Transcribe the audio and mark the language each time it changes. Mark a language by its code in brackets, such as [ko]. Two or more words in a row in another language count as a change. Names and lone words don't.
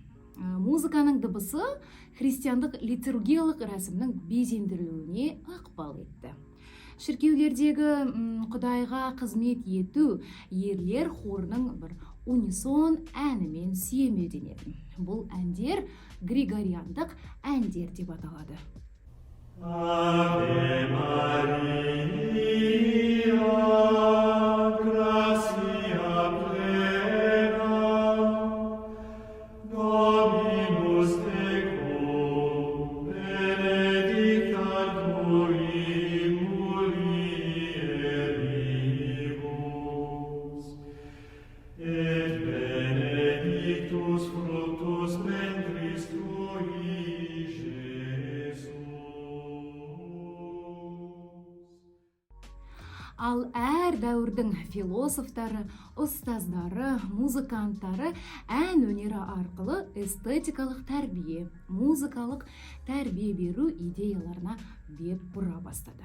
[kk] Музыканың дыбысы христиандық литургиялық рәсімнің безендірілуіне ықпал етті. Шіркеулердегі құдайға қызмет ету ерлер хорының бір унисон әнімен сүйемелденеді. Бұл әндер григориандық әндер деп аталады. [la] Ave Maria, gratia plena, Dominus tecum, benedicta tu in mulieribus, et benedictus fructus ventris tui, [kk] Ал әр дәуірдің философтары, ұстаздары, музыканттары ән өнері арқылы эстетикалық тәрбие, музыкалық тәрбие беру идеяларына бет бұра бастады.